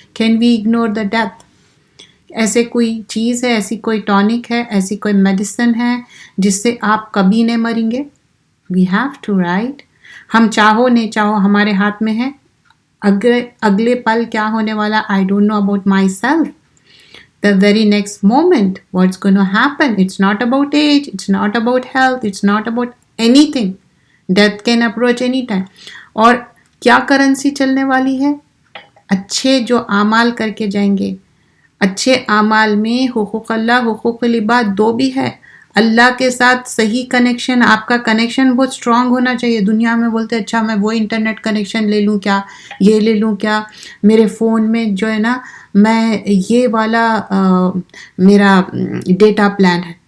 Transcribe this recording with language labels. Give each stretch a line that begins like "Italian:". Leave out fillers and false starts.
English: Can we ignore the death?
Urdu: ایسے کوئی چیز ہے، ایسی کوئی ٹانک ہے، ایسی کوئی میڈیسن ہے جس سے آپ کبھی نہیں مریں گے؟
English: We have to write.
Urdu: ہم چاہو نہیں چاہو ہمارے ہاتھ میں ہے. اگلے پل کیا ہونے والا،
English: I don't know about myself. The very next moment, what's going to happen? It's not about age, it's not about health, it's not about anything. Death can approach any time.
Urdu: اور کیا currency چلنے والی ہے؟ اچھے جو اعمال کر کے جائیں گے. اچھے اعمال میں حقوق اللہ، حقوق العباد دو بھی ہے. اللہ کے ساتھ صحیح کنیکشن، آپ کا کنیکشن بہت اسٹرانگ ہونا چاہیے. دنیا میں بولتے اچھا میں وہ انٹرنیٹ کنیکشن لے لوں کیا، یہ لے لوں کیا، میرے فون میں جو ہے نا میں یہ والا میرا ڈیٹا پلان ہے.